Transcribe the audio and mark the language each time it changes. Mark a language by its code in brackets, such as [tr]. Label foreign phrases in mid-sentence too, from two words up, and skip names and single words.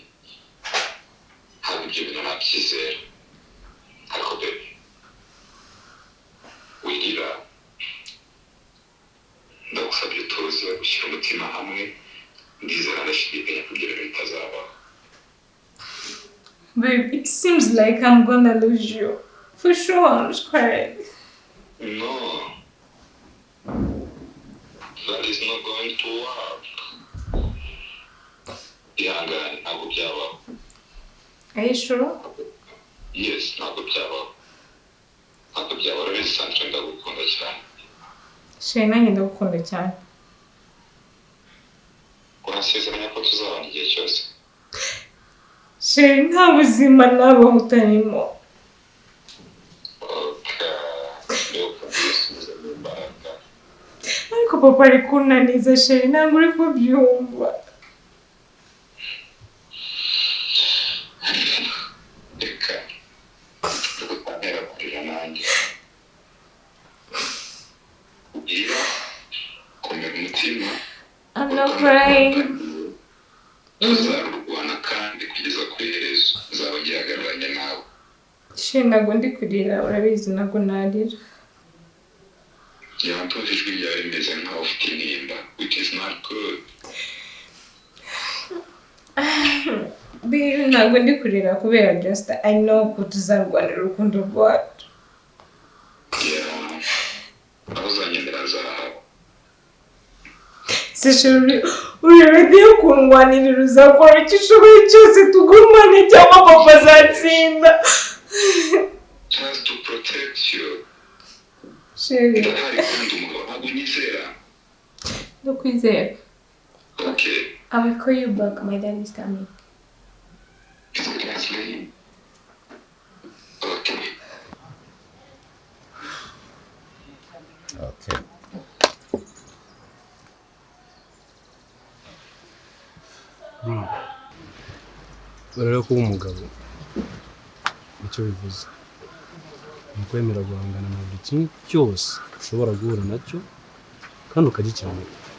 [rw] Ntabwo ibyo bintu nabyizera. Ariko baby, wirira. Ndagusabye tuze gushyira umutima hamwe. Ndizera ndashidikanya kugira ngo bitazabaho. [en] Babe, it seems like I'm gonna lose you. For sure, I'm scared. No. That is not going to work. [rw] Ihangane, ntabwo byabaho. [en] Are you sure? Yes, [rw] ntabwo byabaho. Ntabwo byabaho, urabizi Sandrine ndagukunda cyane. Sheri nanjye ndagukunda cyane. Urasezeranya ko tuzabana igihe cyose? Sheri nta buzima nabaho utarimo. Ariko papa ari kunaniza Sheri ntabwo uri kubyumva. Reka ndagutantera kurira nanjye. Kugira komera umutima. [en] I'm not crying. [rw] Tuzarurwana kandi kugeza ku iherezo. Nzaba ngihagararanye nawe. Sheri ntabwo ndi kurira urabizi ntabwo narira. Yakunze ijwi ryawe rimeze nkaho ufite intimba, [en] which is not good. [rw] Babe ntabwo ndi kurira kubera [en] just I know [rw] ko tuzarwanira urukundo rwacu. [en] Yeah. [rw] Aho uzanyendera azahaba. Se Sheri uri ready yo kundwanirira uzakora icyo ushoboye cyose tugumane cyangwa papa azatsinda. [en] Just to protect you. [rw] Sheri Ndahari kandi umugabo ntabwo unyizera. ndakwizera. [en] Okay. I will call you back, my dad is coming. Seriously? Okay. Okay. [rw] Rero kuba umugabo icyo bivuze ni ukwemera guhangana na buri kintu cyose ushobora guhura nacyo kandi ukagikemura.